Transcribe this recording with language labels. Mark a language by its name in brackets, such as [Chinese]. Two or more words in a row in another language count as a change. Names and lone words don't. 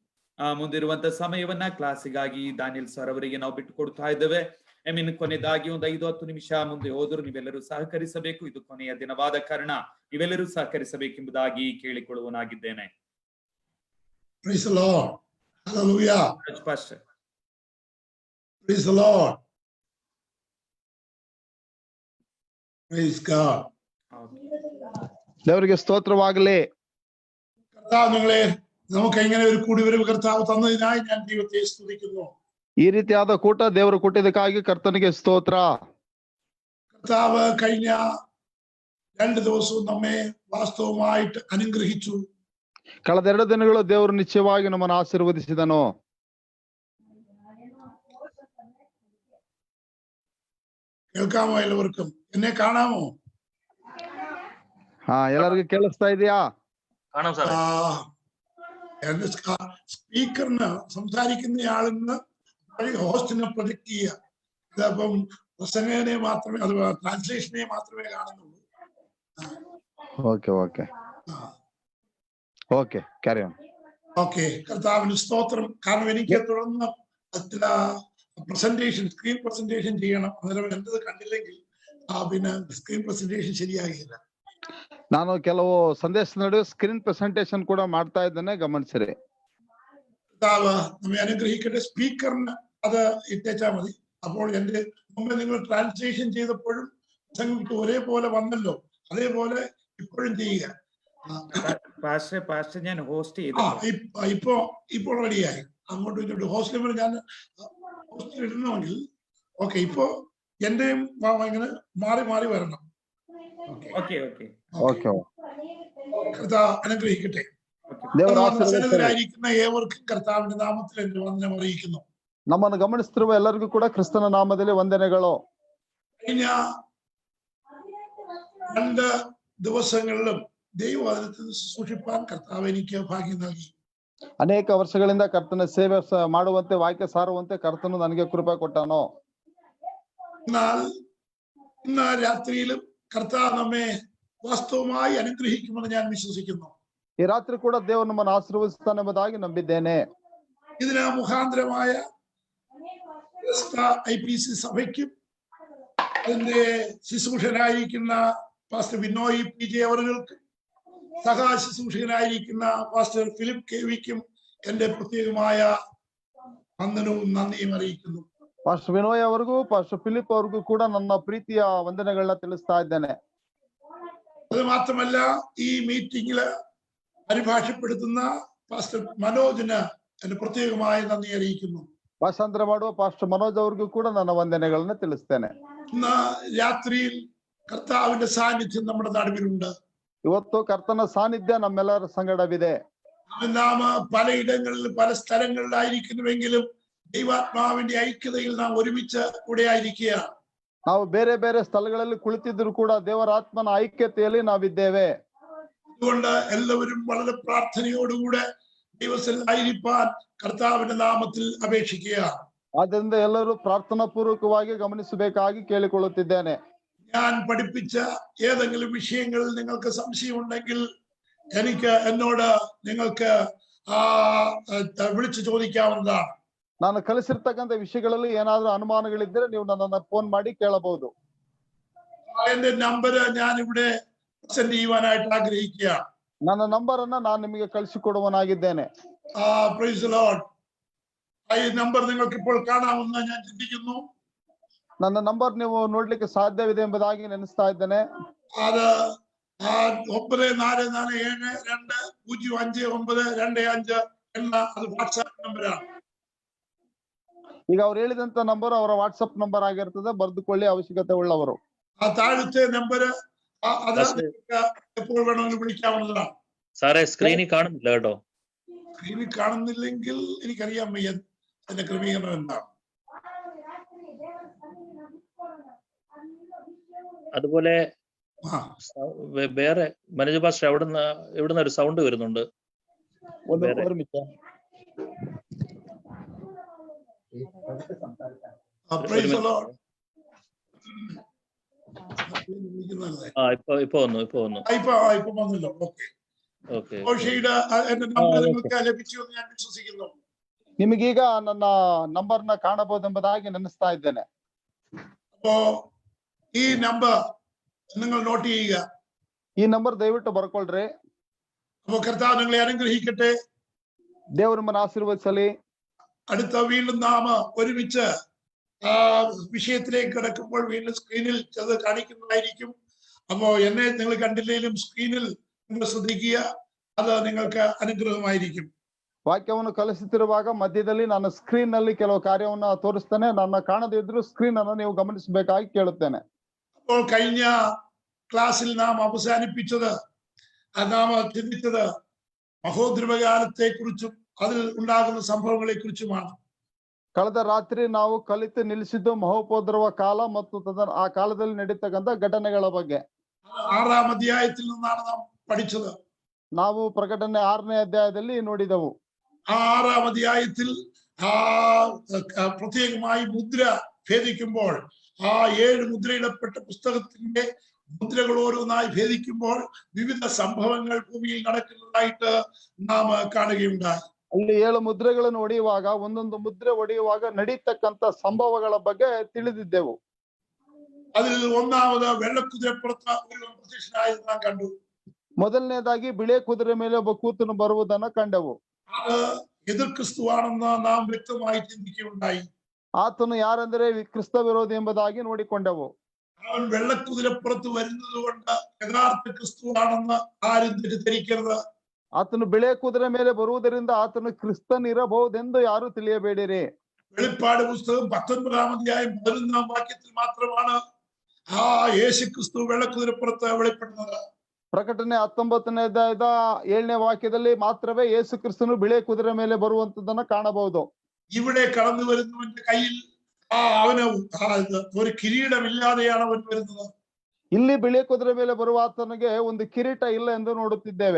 [Kannada] ಮುಂದಿರುವಂತ ಸಮಯವನ್ನ ಕ್ಲಾಸಿಗಾಗಿ ದಾನಿಯಲ್ ಸರ್ ಅವರಿಗೆ ನಾವು ಬಿಟ್ಟು ಕೊಡ್ತಾ ಇದ್ದೇವೆ. ಕೊನೆಯದಾಗಿ ಒಂದು 5-10 ನಿಮಿಷ ಮುಂದೆ ಹೋದರೂ ನೀವೆಲ್ಲರೂ ಸಹಕರಿಸಬೇಕು. ಇದು ಕೊನೆಯ ದಿನವಾದ ಕಾರಣ ನೀವೆಲ್ಲರೂ ಸಹಕರಿಸಬೇಕೆಂಬುದಾಗಿ ಕೇಳಿಕೊಳ್ಳುವನಾಗಿದ್ದೇನೆ. [English] Praise the Lord. Hallelujah. Pastor. Praise the Lord. Praise God. [Kannada] ದೇವರಿಗೆ ಸ್ತೋತ್ರವಾಗಲಿ. [Malayalam] കർത്താവ് നിങ്ങളെ നമുക്ക് ഇങ്ങനെ ഒരു കൂടിവരവ് കർത്താവ് തന്നതിനായി ഞാൻ ദൈവത്തെ സ്തുതിക്കുന്നു. [Kannada] ಈ ರೀತಿಯಾದ ಕೂಟ ದೇವರು ಕೊಟ್ಟಿದ್ದಕ್ಕಾಗಿ ಕರ್ತನಿಗೆ ಸ್ತೋತ್ರ. [Malayalam] കർത്താവ് കഴിഞ്ഞ 2 ദിവസവും നമ്മെ വാസ്തവമായിട്ട് അനുഗ്രഹിച്ചു. [Kannada] ಕಳೆದ 2 ದಿನಗಳು ದೇವರು ನಿಶ್ಚಯವಾಗಿ ನಮ್ಮನ್ನು ಆಶೀರ್ವದಿಸಿದನು. [Malayalam] കേൾക്കാമോ? എല്ലാവർക്കും എന്നെ കാണാമോ? [Kannada] ಎಲ್ಲರಿಗೂ ಕೇಳಿಸ್ತಾ ಇದೆಯಾ? [Malayalam] കാണാം സാർ. എന്റെ സ്പീക്കറിന് സംസാരിക്കുന്നയാളിന്ന് ഹോസ്റ്റിനെ പ്രൊജക്ട് ചെയ്യുക. ഇതപ്പം പ്രസംഗനെ മാത്രമേ അത് ട്രാൻസ്ലേഷനെ മാത്രമേ കാണുന്നുള്ളൂ. ഓക്കെ [English] carry on. [Malayalam] ഓക്കെ, കർത്താവിന് സ്തോത്രം. കാരണം എനിക്ക് തുടർന്ന് [English] presentation screen presentation [Malayalam] ചെയ്യണം. അന്നേരം എന്റത് കണ്ടില്ലെങ്കിൽ പിന്നെ [English] screen presentation [Malayalam] ശരിയാകില്ല. [Kannada] ನಾನು ಕೆಲವು ಸಂದೇಶ ನಡುವೆ [English] screen presentation [Kannada] ಕೂಡ ಮಾಡ್ತಾ ಇದ್ದೇನೆ, ಗಮನಿಸಿರಿ. [Malayalam] കർത്താവ് നമ്മെ അനുഗ്രഹിക്കട്ടെ. സ്പീക്കറിന് അത് ഇട്ടേച്ചാ മതി. അപ്പോൾ എന്റെ മുമ്പേ നിങ്ങൾ ട്രാൻസ്ലേഷൻ ചെയ്തപ്പോഴും പ്രസംഗം ഒരേപോലെ വന്നല്ലോ, അതേപോലെ ഇപ്പോഴും ചെയ്യുക. പാസ്റ്റർ ഞാൻ ഹോസ്റ്റ് ഇപ്പോ ഇപ്പോൾ റെഡിയായി. അങ്ങോട്ടും ഇങ്ങോട്ടും ഹോസ്റ്റൽ ഞാൻ ഹോസ്റ്റൽ ഇടണമെങ്കിൽ ഓക്കെ. ഇപ്പോ എന്റെയും ഇങ്ങനെ മാറി മാറി വരണം. കർത്താവ് അനുഗ്രഹിക്കട്ടെ. ായിരിക്കുന്ന ഏവർക്കും കർത്താവിന്റെ നാമത്തിൽ എന്റെ വന്ദനം അറിയിക്കുന്നു. [Kannada] ನಮ್ಮನ್ನು ಗಮನಿಸುತ್ತಿರುವ ಎಲ್ಲರಿಗೂ ಕೂಡ ಕ್ರಿಸ್ತನ ನಾಮದಲ್ಲಿ ವಂದನೆಗಳು. [Malayalam] കഴിഞ്ഞ 2 ദിവസങ്ങളിലും ദൈവവചനത്തിൽ സൂക്ഷിപ്പാൻ കർത്താവ് എനിക്ക് ഭാഗ്യം നൽകി. [Kannada] ಅನೇಕ ವರ್ಷಗಳಿಂದ ಕರ್ತನ ಸೇವೆ ಮಾಡುವಂತೆ, ವಾಕ್ಯ ಸಾರುವಂತೆ ಕರ್ತನು ನನಗೆ ಕೃಪೆ ಕೊಟ್ಟನು. [Malayalam] എന്നാൽ ഇന്ന് രാത്രിയിലും കർത്താവ് നമ്മെ വാസ്തവമായി അനുഗ്രഹിക്കുമെന്ന് ഞാൻ വിശ്വസിക്കുന്നു. [Kannada] ಈ ರಾತ್ರಿ ಕೂಡ ದೇವರು ನಮ್ಮನ್ನು ಆಶೀರ್ವದಿಸುತ್ತಾನೆಂಬುದಾಗಿ ನಂಬಿದ್ದೇನೆ. [Malayalam] ഇതിന് മുഖാന്തരമായ IPC സഭയ്ക്കും അതിന്റെ ശുശ്രൂഷനായിരിക്കുന്ന പാസ്റ്റർ ബിനോയ് PJ അവർക്കും സഹാ ശുശ്രൂഷകനായിരിക്കുന്ന പാസ്റ്റർ ഫിലിപ്പ് KVക്കും എന്റെ പ്രത്യേകമായ വന്ദനവും നന്ദിയും അറിയിക്കുന്നു. [Kannada] ಪಾಸ್ಟರ್ ವಿನೋಯ್ ಅವರಿಗೂ ಪಾಸ್ಟರ್ ಫಿಲಿಪ್ ಅವ್ರಿಗೂ ಕೂಡ ನನ್ನ ಪ್ರೀತಿಯ ವಂದನೆಗಳನ್ನ ತಿಳಿಸ್ತಾ ಇದ್ದೇನೆ. [Malayalam] അത് മാത്രമല്ല ഈ മീറ്റിംഗില് പരിഭാഷപ്പെടുത്തുന്ന പാസ്റ്റർ മനോജിന് എന്റെ പ്രത്യേകമായ നന്ദി അറിയിക്കുന്നു. [Kannada] ಭಾಷಾಂತರ ಮಾಡುವ ಪಾಸ್ಟರ್ ಮನೋಜ್ ಅವ್ರಿಗೂ ಕೂಡ ನನ್ನ ವಂದನೆಗಳನ್ನ ತಿಳಿಸ್ತೇನೆ. [Malayalam] ഇന്ന് രാത്രിയിൽ കർത്താവിന്റെ സാന്നിധ്യം നമ്മുടെ നടുവിലുണ്ട്. [Kannada] ಇವತ್ತು ಕರ್ತನ ಸಾನ್ನಿಧ್ಯ ನಮ್ಮೆಲ್ಲರ ಸಂಗಡವಿದೆ. [Malayalam] നാം പലയിടങ്ങളിൽ പല സ്ഥലങ്ങളിലായിരിക്കുന്നുവെങ്കിലും ദൈവാത്മാവിന്റെ ഐക്യതയിൽ നാം ഒരുമിച്ച് കൂടെ ആയിരിക്കുകയാണ്. [Kannada] ನಾವು ಬೇರೆ ಬೇರೆ ಸ್ಥಳಗಳಲ್ಲಿ ಕುಳಿತಿದ್ರು ಕೂಡ ದೇವರ ಆತ್ಮನ ಐಕ್ಯತೆಯಲ್ಲಿ ನಾವಿದ್ದೇವೆ. [Malayalam] അതുകൊണ്ട് എല്ലാവരും വളരെ പ്രാർത്ഥനയോടുകൂടെ ദൈവസന്നിധിയിലായിരിക്കാൻ കർത്താവിന്റെ നാമത്തിൽ അപേക്ഷിക്കുക. [Kannada] ಆದ್ದರಿಂದ ಎಲ್ಲರೂ ಪ್ರಾರ್ಥನಾ ಪೂರ್ವಕವಾಗಿ ಗಮನಿಸಬೇಕಾಗಿ ಕೇಳಿಕೊಳ್ಳುತ್ತಿದ್ದೇನೆ. [Malayalam] ഞാൻ പഠിപ്പിച്ച ഏതെങ്കിലും വിഷയങ്ങളിൽ നിങ്ങൾക്ക് സംശയമുണ്ടെങ്കിൽ എന്നോട് നിങ്ങൾക്ക് വിളിച്ചു ചോദിക്കാവുന്നതാണ്. [Kannada] ನಾನು ಕಲಿಸಿರ್ತಕ್ಕಂಥ ವಿಷಯಗಳಲ್ಲಿ ಏನಾದ್ರೂ ಅನುಮಾನಗಳಿದ್ರೆ ನೀವು ನನ್ನನ್ನು ಫೋನ್ ಮಾಡಿ ಕೇಳಬಹುದು. [Malayalam] എന്റെ നമ്പർ ഞാൻ ഇവിടെ പ്രസന്റ് ചെയ്യുവാനായിട്ട് ആഗ്രഹിക്കുകയാണ്. [Kannada] ನನ್ನ ನಂಬರ್ ಅನ್ನ ನಾನು ನಿಮಗೆ ಕಳಿಸಿಕೊಡುವನಾಗಿದ್ದೇನೆ. [English] Praise the Lord. [Malayalam] ഈ നമ്പർ നിങ്ങൾക്ക് ഇപ്പോൾ കാണാമെന്ന് ഞാൻ ചിന്തിക്കുന്നു. [Kannada] ನನ್ನ ನಂಬರ್ ನೀವು ನೋಡ್ಲಿಕ್ಕೆ ಸಾಧ್ಯವಿದೆ ಎಂಬುದಾಗಿ ನೆನೆಸ್ತಾ ಇದ್ದೇನೆ. [Malayalam] അത് 9447205925 എന്ന അത് വാട്സാപ്പ് നമ്പറാണ്. [Kannada] ಈಗ ಅವ್ರು ಹೇಳಿದಂತ ನಂಬರ್ ಅವರ ವಾಟ್ಸ್ಆಪ್ ನಂಬರ್ ಆಗಿರ್ತದೆ, ಬರೆದುಕೊಳ್ಳಿ ಅವಶ್ಯಕತೆ ಉಳ್ಳವರು. [Malayalam] ആ താഴത്തെ നമ്പർ അത് എപ്പോൾ വേണമെങ്കിലും വിളിക്കാവുന്നതാണ്. സാറേ സ്ക്രീനിൽ കാണുന്നില്ല കേട്ടോ. സ്ക്രീനിൽ കാണുന്നില്ലെങ്കിൽ എനിക്കറിയാൻ വയ്യ അതിന്റെ ക്രമീകരണം എന്താണ്. അതുപോലെ വേറെ മനോജ് പാസ്റ്റർ എവിടുന്ന് ഒരു സൗണ്ട് വരുന്നുണ്ട്. ഇപ്പൊ വന്നല്ലോ. ഓക്കെ. എന്റെ നമ്പർ നിങ്ങൾക്ക് ലഭിച്ചു എന്ന് ഞാൻ വിശ്വസിക്കുന്നു. [Kannada] ನಿಮಗೀಗ ನನ್ನ ನಂಬರ್ನ ಕಾಣಬಹುದೆಂಬುದಾಗಿ ನೆನೆಸ್ತಾ ಇದ್ದೇನೆ. [Malayalam] അപ്പോ ഈ നമ്പർ നിങ്ങൾ നോട്ട് ചെയ്യുക. [Kannada] ಈ ನಂಬರ್ ದಯವಿಟ್ಟು ಬರ್ಕೊಳ್ರಿ. [Malayalam] അപ്പോ കർത്താവ് നിങ്ങളെ അനുഗ്രഹിക്കട്ടെ. [Kannada] ದೇವರು ನಿಮ್ಮನ್ನು ಆಶೀರ್ವದಿಸಲಿ. [Malayalam] അടുത്ത വീണ്ടും നാം ഒരുമിച്ച് വിഷയത്തിലേക്ക് കിടക്കുമ്പോൾ വീണ്ടും സ്ക്രീനിൽ അത് കാണിക്കുന്നതായിരിക്കും. അപ്പോ എന്നെ നിങ്ങൾ കണ്ടില്ലെങ്കിലും സ്ക്രീനിൽ നിങ്ങൾ ശ്രദ്ധിക്കുക, അത് നിങ്ങൾക്ക് അനുഗ്രഹമായിരിക്കും. [Kannada] ವಾಕ್ಯವನ್ನು ಕಲಿಸುತ್ತಿರುವಾಗ ಮಧ್ಯದಲ್ಲಿ ನಾನು ಸ್ಕ್ರೀನ್ ನಲ್ಲಿ ಕೆಲವು ಕಾರ್ಯವನ್ನ ತೋರಿಸ್ತೇನೆ. ನನ್ನ ಕಾಣದೇ ಇದ್ರು ಸ್ಕ್ರೀನ್ ಅನ್ನು ನೀವು ಗಮನಿಸಬೇಕಾಗಿ ಕೇಳುತ್ತೇನೆ. [Malayalam] അപ്പോൾ കഴിഞ്ഞ ക്ലാസ്സിൽ നാം അവസാനിപ്പിച്ചത് നാം ചിന്തിച്ചത് മഹോദ്രവകാലത്തെ കുറിച്ചും അതിൽ ഉണ്ടാകുന്ന സംഭവങ്ങളെ കുറിച്ചുമാണ്. [Kannada] ಕಳೆದ ರಾತ್ರಿ ನಾವು ಕಲಿತು ನಿಲ್ಲಿಸಿದ್ದು ಮಹೋಪದ್ರವ ಕಾಲ ಮತ್ತು ಆ ಕಾಲದಲ್ಲಿ ನಡೀತಕ್ಕಂಥ ಘಟನೆಗಳ ಬಗ್ಗೆ. [Malayalam] 6ാം അധ്യായത്തിൽ നിന്നാണ് നാം പഠിച്ചത്. [Kannada] ನಾವು ಪ್ರಕಟಣೆ 6ನೇ ಅಧ್ಯಾಯದಲ್ಲಿ ನೋಡಿದೆವು. [Malayalam] ആ 6ാം അധ്യായത്തിൽ പ്രത്യേകമായി മുദ്ര ഭേദിക്കുമ്പോൾ ആ 7 മുദ്രയിടപ്പെട്ട പുസ്തകത്തിന്റെ മുദ്രകൾ ഓരോന്നായി ഭേദിക്കുമ്പോൾ വിവിധ സംഭവങ്ങൾ ഭൂമിയിൽ നടക്കുന്നതായിട്ട് നാം കാണുകയുണ്ടായി. [Kannada] ಅಲ್ಲಿ 7 ಮುದ್ರೆಗಳನ್ನು ಒಡೆಯುವಾಗ ಒಂದೊಂದು ಮುದ್ರೆ ಒಡೆಯುವಾಗ ನಡೀತಕ್ಕಂತ ಸಂಭವಗಳ ಬಗ್ಗೆ ತಿಳಿದಿದ್ದೆವು. [Malayalam] അതിൽ ഒന്നാമത് വെള്ളക്കുതിരപ്പുറത്ത് ഒരു പ്രത്യക്ഷനായത് നാം കണ്ടു. [Kannada] ಮೊದಲನೇದಾಗಿ ಬಿಳೆ ಕುದುರೆ ಮೇಲೆ ಒಬ್ಬ ಕೂತನು ಬರುವುದನ್ನ ಕಂಡೆವು. [Malayalam] അത് എതിർ ക്രിസ്തുവാണെന്ന് നാം വ്യക്തമായി ചിന്തിക്കുകയുണ്ടായി. [Kannada] ಆತನು ಯಾರೆಂದರೆ ಕ್ರಿಸ್ತ ವಿರೋಧಿ ಎಂಬುದಾಗಿ ನೋಡಿಕೊಂಡೆವು. [Malayalam] അവൻ വെള്ളക്കുതിരപ്പുറത്ത് വരുന്നത് കൊണ്ട് യഥാർത്ഥ ക്രിസ്തുവാണെന്ന് ആരും തെറ്റിദ്ധരിക്കരുത്. [Kannada] ಆತನು ಬಿಳೆ ಕುದುರೆ ಮೇಲೆ ಬರುವುದರಿಂದ ಆತನು ಕ್ರಿಸ್ತನ್ ಇರಬಹುದೆಂದು ಯಾರು ತಿಳಿಯಬೇಡಿರಿ. [Malayalam] വെളിപ്പാട് പുസ്തകം 19-ാം അധ്യായം 11-ാം വാക്യത്തിൽ മാത്രമാണ് ആ യേശു ക്രിസ്തു വെള്ളക്കുതിരപ്പുറത്ത് വെളിപ്പെടുന്നത്. [Kannada] ಪ್ರಕಟಣೆ 19ನೇ ಅಧ್ಯಾಯದ 7ನೇ ವಾಕ್ಯದಲ್ಲಿ ಮಾತ್ರವೇ ಯೇಸು ಕ್ರಿಸ್ತನು ಬಿಳೆ ಕುದುರೆ ಮೇಲೆ ಬರುವಂತದನ್ನ ಕಾಣಬಹುದು. [Malayalam] ഇവിടെ കടന്നു വരുന്നവന്റെ കയ്യിൽ അവന് ഒരു കിരീടമില്ലാതെയാണ് അവൻ വരുന്നത്. [Kannada] ಇಲ್ಲಿ ಬಿಳೆ ಕುದುರೆ ಮೇಲೆ ಬರುವ ಆತನಿಗೆ ಒಂದು ಕಿರೀಟ ಇಲ್ಲ ಎಂದು ನೋಡುತ್ತಿದ್ದೇವೆ.